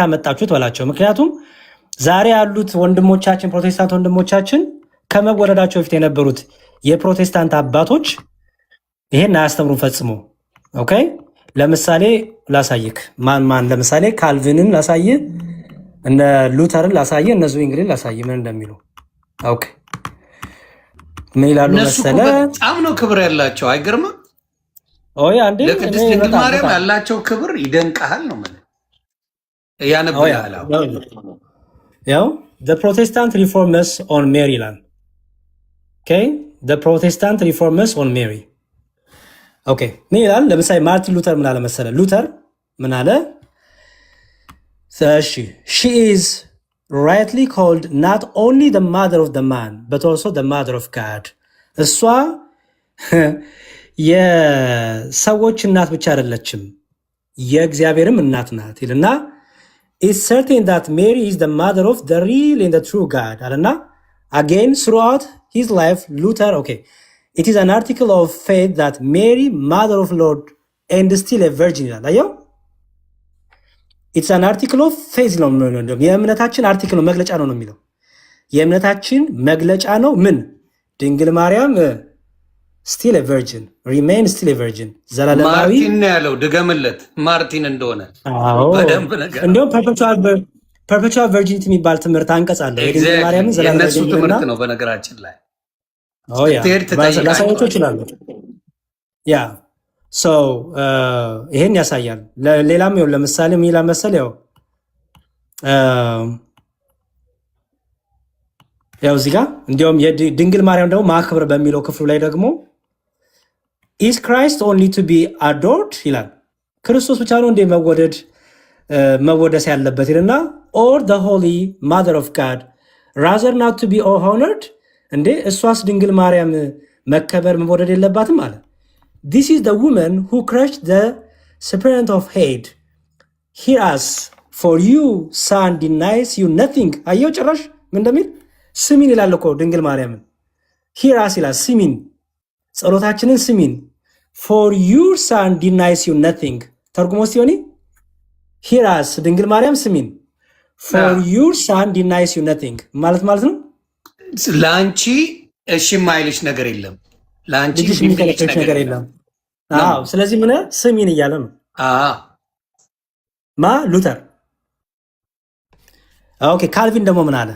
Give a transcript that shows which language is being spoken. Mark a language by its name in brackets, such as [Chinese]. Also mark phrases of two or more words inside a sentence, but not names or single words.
[Amharic] አመጣችሁት በላቸው። ምክንያቱም ዛሬ ያሉት ወንድሞቻችን ፕሮቴስታንት ወንድሞቻችን ከመወለዳቸው በፊት የነበሩት የፕሮቴስታንት አባቶች ይሄን አያስተምሩን ፈጽሞ። ኦኬ ለምሳሌ ላሳይክ ማን ለምሳሌ ካልቪንን ላሳይ፣ እነ ሉተርን ላሳይ፣ እነ ዙዊንግልን ላሳይ ምን እንደሚሉ። ኦኬ ምን ይላሉ መሰለ? በጣም ነው ክብር ያላቸው። አይገርምም? አንዴ ለቅድስት ድንግል ማርያም ያላቸው ክብር ይደንቃል ነው ማለት ያነብላል። ያው [English] the Protestant reformers on Mary [Amharic] ይላል። [English] Okay the Protestant reformers on Mary okay [Amharic] ምን ይላል? ለምሳሌ ማርቲን ሉተር ምን አለ መሰለ? ሉተር ምን አለ? [English] she is rightly called not only the mother of the man but also the mother of God. [Amharic] እሷ የሰዎች እናት ብቻ አይደለችም የእግዚአብሔርም እናት ናት ይልና [English] it's certain that Mary is the mother of the real and the true God አለና again throughout his life Luther it is an article of faith that Mary mother of Lord and still a virgin [Amharic] ይላል። አየው [English] it's an article of faith [Amharic] ነው የእምነታችን አርቲክል ነው መግለጫ ነው የሚለው የእምነታችን መግለጫ ነው። ምን ድንግል ማርያም [English] still a virgin remain still a virgin ዘላለማዊ [Amharic] ማርቲን ነው ያለው። ድገምለት ማርቲን እንደሆነ በደንብ ነገር እንደውም [English] perpetual virginity [Amharic] የሚባል ትምህርት አንቀጽ አለ። የድንግል ማርያምን ዘላለማዊ የነሱ ትምህርት ነው በነገራችን ላይ ላሳያቸው ይችላሉ። ያ ይሄን ያሳያል። ሌላም ይኸው ለምሳሌ ምን ይላል መሰል? ያው እዚህ ጋር እንዲያውም የድንግል ማርያም ደግሞ ማክበር በሚለው ክፍሉ ላይ ደግሞ [English] is Christ only to be adored [Amharic] ይላል። ክርስቶስ ብቻ ነው እንደ መወደስ ያለበት ይልና [English] or the holy mother of God rather not to be honored [Amharic] እንዴ እሷስ ድንግል ማርያም መከበር [English] መወደድ የለባትም አለ። this is the woman who crushed the serpent of hate hear us for you son denies you nothing። [Amharic] አየው ጭራሽ ምን እንደሚል ስሚን ይላል እኮ ድንግል ማርያምን [English] hear us [Amharic] ይላል። ስሚን ጸሎታችንን ስሚን [English] for your son denies you nothing [Amharic] ተርጉሞ ሲሆን [English] ሂራስ ድንግል ማርያም ስሚን for your son denies you nothing [Amharic] ማለት ነው። ለአንቺ እሺ የማይልሽ ነገር የለም፣ ለአንቺ ልጅሽ የሚከለክልሽ ነገር የለም። አዎ ስለዚህ ምን ስሚን እያለ ነው ማ ሉተር። ኦኬ ካልቪን ደግሞ ምን አለ?